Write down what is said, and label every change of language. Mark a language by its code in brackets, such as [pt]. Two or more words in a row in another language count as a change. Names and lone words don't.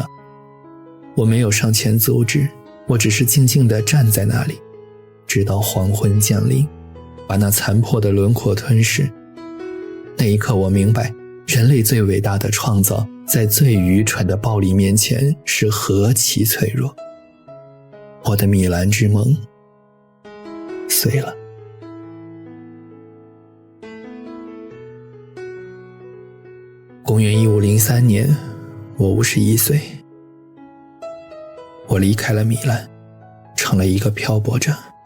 [zh] 我沒有上前阻止，我只是靜靜地站在那裡，直到黃昏降臨，把那殘破的輪廓吞噬。那一刻我明白，人類最偉大的創造，在最愚蠢的暴力面前是何其脆弱。我的米蘭之夢碎了。公元1503年，我51歲，我離開了米蘭，成了一個漂泊者。